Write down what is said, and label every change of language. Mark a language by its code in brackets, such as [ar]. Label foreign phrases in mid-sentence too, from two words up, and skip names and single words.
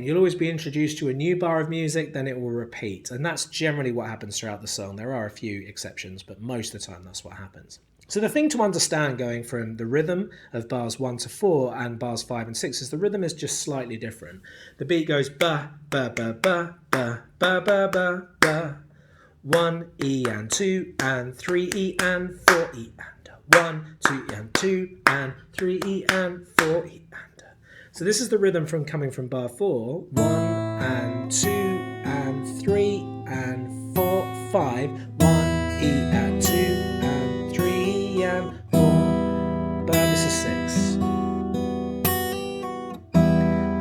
[en] You'll always be introduced to a new bar of music, then it will repeat. And that's generally what happens throughout the song. There are a few exceptions, but most of the time that's what happens. So the thing to understand going from the rhythm of bars 1 to 4 and bars 5 and 6 is the rhythm is just slightly different. The beat goes ba, ba, ba, ba, ba, ba, ba, ba, ba. 1 E and 2 and 3 E and 4 E and 1, 2 and 2 and 3 E and 4 E and. So this is the rhythm from coming from bar 4, 1 and 2 and 3 and 4, 5, 1 E and 2 and 3 and 4, but this is 6.